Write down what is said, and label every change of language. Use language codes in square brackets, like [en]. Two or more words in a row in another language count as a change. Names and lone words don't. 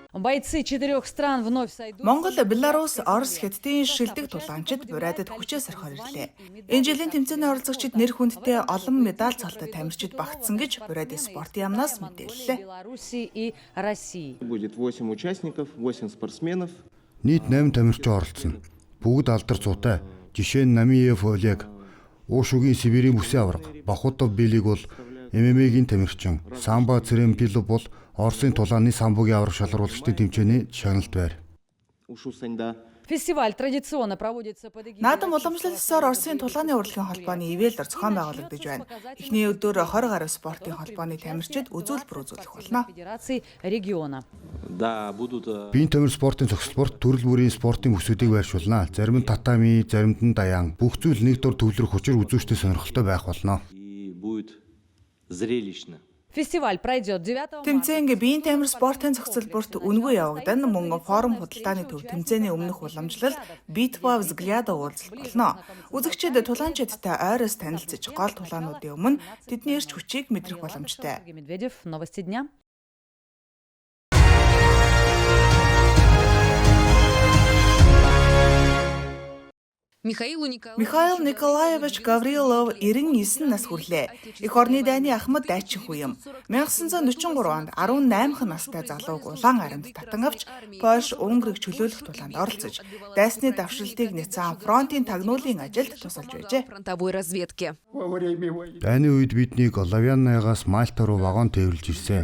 [ru] бойцы 4 стран вновь сойдут. [mn] Монгол, Беларусь, Орос, Хятадын шилдэг тулгаанчид Буриадад хүчээр сорхоор ирлээ. Энэ жилийн тэмцээний оролцогчид нэр хүндтэй олон медаль цолтой тамирчид багтсан гэж Буриадын спортын яамнаас мэдээллээ. [ru] Беларуси и России. Будет 8 участников, 8 спортсменов. [mn] Нийт 8 тамирчин оролцсон. Бүгд алдар цуутай. Жишээ нь Намиев Олег, Уушугийн Сибирийн бүсийн аварга, Бахутов Билиг бол ММА-гийн тамирчин, Самба Цэремпилов бол Оросын тулааны самбогийн аварга шалгаруулагчдын тэмцээний шагналт байр. [ru] Фестиваль традиционно проводится под эгидой. [mn] Наадам уламжлалсаар Оросын тулааны урлагийн холбооны ивэлээр зохион байгуулагдаж байна. Эхний өдөр 20 гаруй спортын холбооны тамирчид үзүүлбэр үзүүлэх болно. [ru] Федерации региона. [mn] Биеийн тамир спортын зохисолборт төрөл бүрийн спортын бүсүүдийг байршуулна. Зарим нь татами, заримд нь даяан. Бүх зүйл нэг дур төвлөрөх учир үзүүштэй сонирхолтой байх болно. [ru] Фестиваль пройдет 9 [mn] Тэмцээн биеийн тамир спортын зохицолборт үнгүй явагдана мөн форум худалдааны төв тэмцээний өмнөх уламжлал [ru] Битва взгляда [mn] уулзалт болно. Үзэгчид тулаанчидтай ойроос танилцж гол тулаануудын өмнө тэдний эрч хүчийг мэдрэх боломжтой. [ru] Медведев, новости дня. [mn] Михаил Николаевич Гаврилов 99 нас хүрлээ. Эх орны дайны Ахмад дайчин хүү юм. 1943 онд 18 настай залууг улаан аримд татан авч Польш, Унгрыг чөлөөлөх тулаанд оролцож, дайсны давшралтыг нэцэн фронтын тагнуулын ажилд тусалж байжээ. Дайны үед биднийг Лавианнагаас Мальта руу вагон тээвэрлж ирсэн.